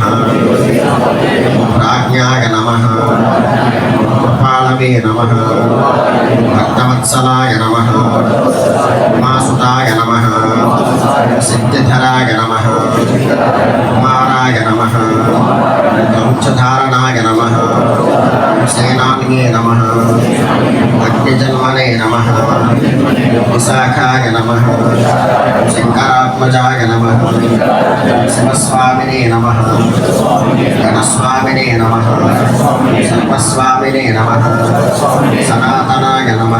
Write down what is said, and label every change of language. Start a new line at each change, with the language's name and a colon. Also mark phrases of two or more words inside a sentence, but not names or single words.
Sanskrit: ఓం ప్రాజ్ఞాయ నమః. ఓం కృపాళవే నమః. ఓం భక్తవత్సలాయ నమః. ఉమాసుతాయ నమః. సిద్ధిధరాయ నమః. కుమారాయ నమః. కౌంచధారణాయ నమః. सेनान्ये नमः अग्निजन्मने नमः विशाखाय नमः शंकरात्मजाय नमः शिवस्वामिने नमः गणस्वामिने नमः सर्वस्वामिने नमः सनातनाय नमः